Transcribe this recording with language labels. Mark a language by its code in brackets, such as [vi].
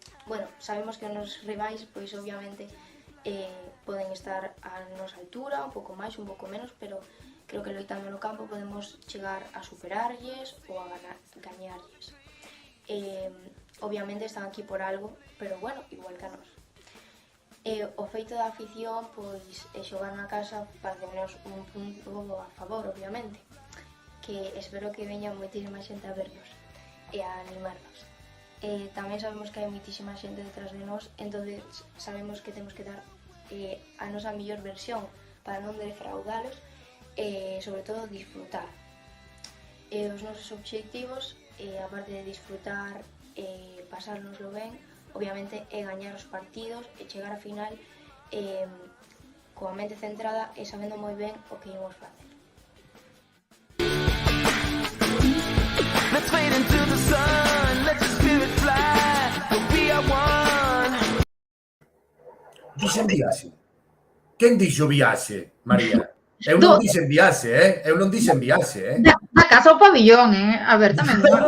[gl] Bueno, sabemos que os nosos rivais, pois obviamente, poden estar a nosa altura, un pouco máis, un pouco menos, pero creo que loitando no campo podemos chegar a superarlles ou a gañarlles. Obviamente están aquí por algo, pero bueno, igual que a nós. O feito da afición, pois, xogar na casa facenos un punto a favor, obviamente, que espero que veña moitísima xente a vernos e a animarnos. Tamén sabemos que hai moitísima xente detrás de nós, entonces sabemos que temos que dar a nosa mellor versión para non defraudalos e, sobre todo, disfrutar. Os nosos obxectivos, aparte de disfrutar e pasárnoslo ben, obviamente é gañar os partidos e chegar á final coa mente centrada e sabendo moi ben o que imos facer. [en] Let's fade into the sun, let your spirit fly, we are one. [gl] Dixen viaxe. Quen dixo viaxe, María? Eu non dixen viaxe, Eu non dixen viaxe, Da casa ao pabillón, A ver, tamén.